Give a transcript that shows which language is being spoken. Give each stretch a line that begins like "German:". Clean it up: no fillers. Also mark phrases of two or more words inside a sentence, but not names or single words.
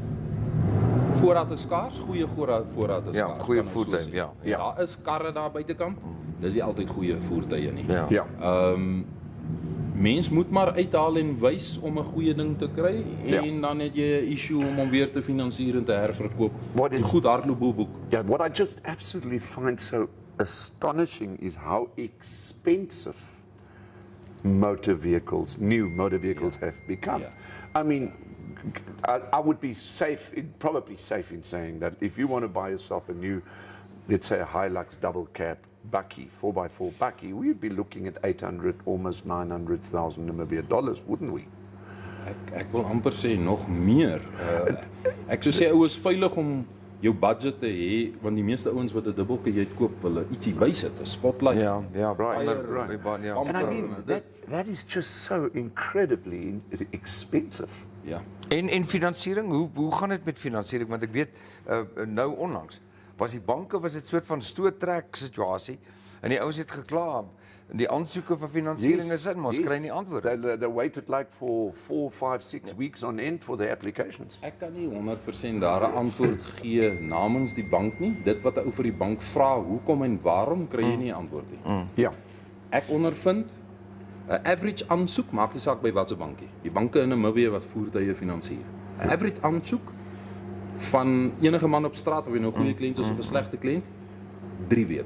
Afrikaans: Voorraad is skaars, goeie voorraad is skaars. Goeie voertuie, Daar is karre daar buitekant. Dis nie altyd goeie voertuie nie. Mens moet maar uithaal en wys om 'n goeie ding te kry en dan het jy 'n issue om hom weer te finansier en te herverkoop. Goed hardloop boek.
English: What I just absolutely find so astonishing is how expensive new motor vehicles have become. I mean, I would be probably safe in saying that if you want to buy yourself a new, let's say a Hilux double cab bakkie, 4x4 bakkie, we'd be looking at 800, almost 900,000 Namibia dollars, wouldn't we?
Afrikaans: Ek wil amper sê nog meer. Ek sou sê ou is veilig om jou budget te hê, want die meeste ouens wat 'n dubbelkajuit koop, hulle ietsie bysit, 'n spotlight.
English: Right. And I mean, that is just so incredibly expensive.
Afrikaans: En finansiering, hoe gaan dit met finansiering? Want ek weet, nou onlangs, was dit soort van stoottrek situasie en die ouens het gekla en die aansoeke vir finansiering is in, maar ons kry nie antwoorde.
English: They waited like for 4, 5, 6 weeks on end for their applications.
Afrikaans: Ek kan nie 100% daar 'n antwoord gee namens die bank nie. Dit wat 'n ou vir die bank vra, hoekom en waarom kry jy nie 'n antwoord nie. Ja. Ek ondervind Average aansoek, maak nie saak by watse bankie. Die banke in Namibia wat voertuie finansier. Average aansoek van enige man op straat, of jy nou 'n goeie kliënt is of 'n slegte kliënt, 3 weke.